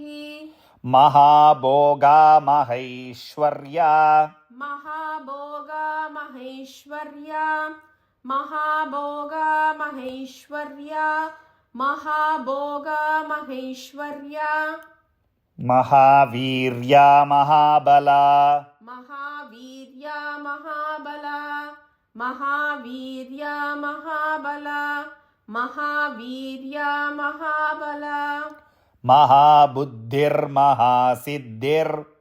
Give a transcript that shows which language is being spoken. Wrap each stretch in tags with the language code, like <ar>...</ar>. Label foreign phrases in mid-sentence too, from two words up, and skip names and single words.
<sa>మహాభోగా మహైశ్వర్యా మహాభోగా మహైశ్వర్యా మహాభోగా మహైశ్వర్యా మహాభోగా మహైశ్వర్యా महावीर्या महाबला महावीर्या महाबला महावीर्या महाबला महावीर्या महाबला महाबुद्धिर्महासिद्धिर्</sa>